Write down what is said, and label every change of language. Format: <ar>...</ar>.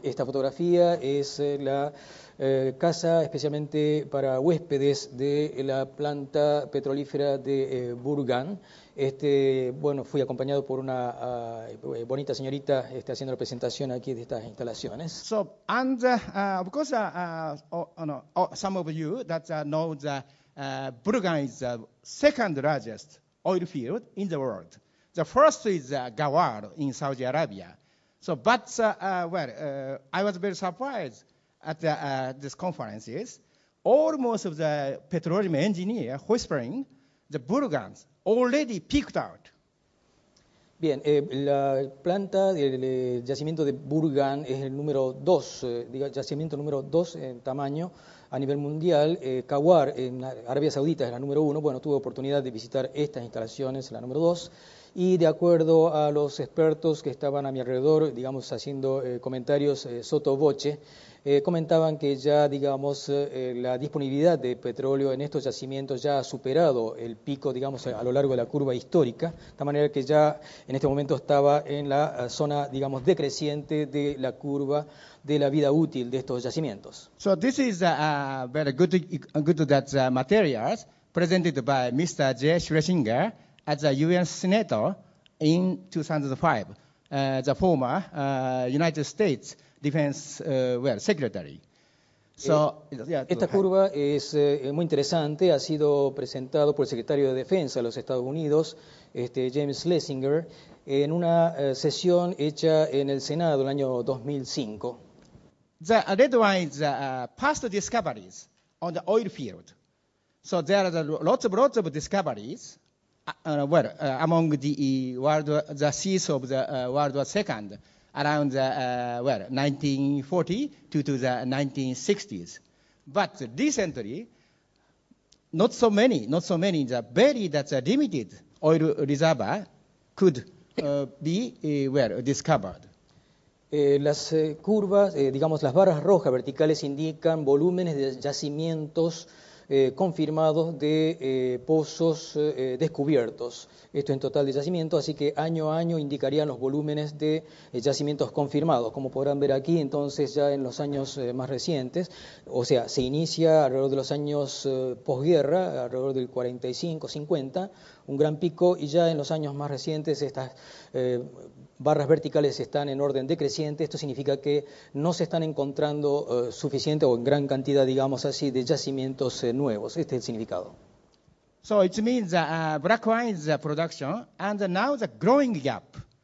<es>Esta fotografía es la casa especialmente para huéspedes de la planta petrolífera de Burgan. Bueno, fui acompañado por una bonita señorita haciendo la presentación aquí de estas instalaciones.</es> <en>So, and of course, some of you that know that Burgan is the second largest oil field in the world. The first is Gawar in Saudi Arabia. So, but I was very surprised at these conferences. Almost of the petroleum engineer whispering the Burgans already peaked out.</en> <es>Bien, la planta del yacimiento de Burgan es el número 2, yacimiento número 2 en tamaño a nivel mundial. Kawar en Arabia Saudita es la número 1. Bueno, tuve oportunidad de visitar estas instalaciones, la número 2. Y de acuerdo a los expertos que estaban a mi alrededor, digamos, haciendo comentarios sotto voce, comentaban que ya, digamos, la disponibilidad de petróleo en estos yacimientos ya ha superado el pico, digamos, a lo largo de la curva histórica, de tal manera que ya en este momento estaba en la zona, digamos, decreciente de la curva de la vida útil de estos yacimientos.</es> <en>So this is very good that materials presented by Mr. J. Schlesinger as a UN senator in 2005, the former United States Defense Secretary. So,</en> <es>Esta curva es muy interesante, ha sido presentado por el secretario de Defensa de los Estados Unidos, James Schlesinger, en una sesión hecha en el Senado en el año 2005. The red one is past discoveries on the oil field. So there are lots of discoveries among the seas of the World War II around 1940 to the 1960s. But recently, not so many, the very limited oil reservoir could be discovered. Las curvas, digamos las barras rojas verticales indican volúmenes de yacimientos confirmados de pozos descubiertos. Esto en total de yacimientos, así que año a año indicarían los volúmenes de yacimientos confirmados. Como podrán ver aquí, entonces ya en los años más recientes, o sea, se inicia alrededor de los años posguerra, alrededor del 45, 50, un gran pico, y ya en los años más recientes estas barras verticales están en orden decreciente. Esto significa que no se están encontrando suficiente o en gran cantidad, digamos así, de yacimientos nuevos. Este es el significado.</es> <en>So it means black wine is production, and now the growing gap.</en>